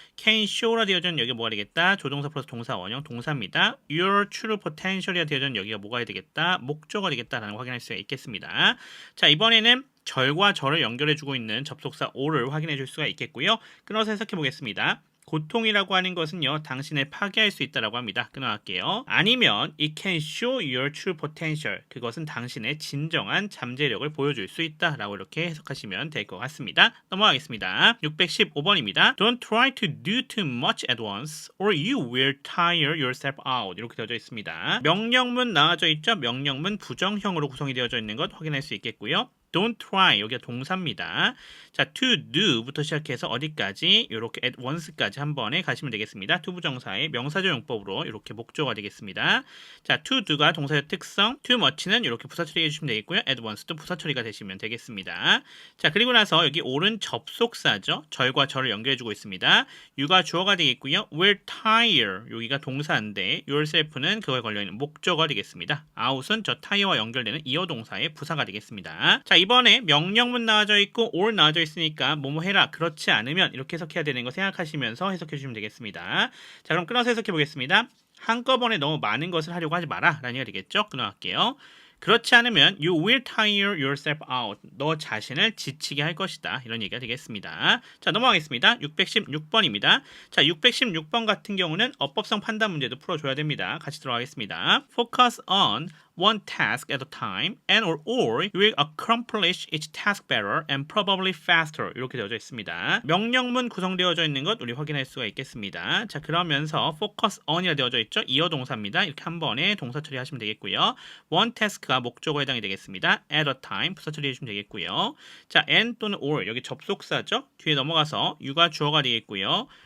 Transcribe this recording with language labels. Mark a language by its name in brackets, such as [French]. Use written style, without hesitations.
[Korean] can show라 되어져 있는 여기가 뭐가 되겠다? 조동사 플러스 동사 원형 동사입니다. Your true potential이라 되어져 있는 여기가 뭐가 되겠다? 목적어가 되겠다라는 거 확인할 수가 있겠습니다. 자, 이번에는 절과 절을 연결해주고 있는 접속사 or를 확인해 줄 수가 있겠고요. 끊어서 해석해 보겠습니다. 고통이라고 하는 것은요, 당신을 파괴할 수 있다라고 합니다. 끊어갈게요. [English] 아니면 it can show your true potential. [Korean] 그것은 당신의 진정한 잠재력을 보여줄 수 있다라고 이렇게 해석하시면 될 것 같습니다. 넘어가겠습니다. 615번입니다. [English] Don't try to do too much at once or you will tire yourself out. [Korean] 이렇게 되어져 있습니다. 명령문 나와져 있죠? 명령문 부정형으로 구성이 되어져 있는 것 확인할 수 있겠고요. Don't try, 여기가 동사입니다. 자, to do부터 시작해서 어디까지? 이렇게 at once까지 한 번에 가시면 되겠습니다. to 부정사의 명사조 용법으로 이렇게 목조가 되겠습니다. 자, to do가 동사의 특성, too much는 이렇게 부사 처리해 주시면 되겠고요. at once도 부사 처리가 되시면 되겠습니다. 자, 그리고 나서 여기 올은 접속사죠. 절과 절을 연결해 주고 있습니다. you가 주어가 되겠고요. will tire, 여기가 동사인데 yourself는 그거에 걸려있는 목적어가 되겠습니다. out은 저 tire와 연결되는 이어 동사의 부사가 되겠습니다. 자, 이번에 명령문 나와져 있고 or 나와져 있으니까 뭐뭐 해라, 그렇지 않으면 이렇게 해석해야 되는 거 생각하시면서 해석해 주시면 되겠습니다. 자, 그럼 끊어서 해석해 보겠습니다. 한꺼번에 너무 많은 것을 하려고 하지 마라 라는 얘기가 되겠죠. 끊어갈게요. 그렇지 않으면 [English] you will tire yourself out. [Korean] 너 자신을 지치게 할 것이다. 이런 얘기가 되겠습니다. 자, 넘어가겠습니다. 616번입니다. 자, 616번 같은 경우는 어법성 판단 문제도 풀어줘야 됩니다. 같이 들어가겠습니다. [English] Focus on one task at a time and or you will accomplish each task better and probably faster. [Korean] 이렇게 되어져 있습니다. 명령문 구성되어져 있는 것 우리 확인할 수가 있겠습니다. 자, 그러면서 focus on이라 되어져 있죠. 이어 동사입니다. 이렇게 한 번에 동사 처리하시면 되겠고요. one task가 목적어에 해당이 되겠습니다. at a time 부사 처리해주시면 되겠고요. 자, and 또는 or 여기 접속사죠. 뒤에 넘어가서 you가 주어가 되겠고요.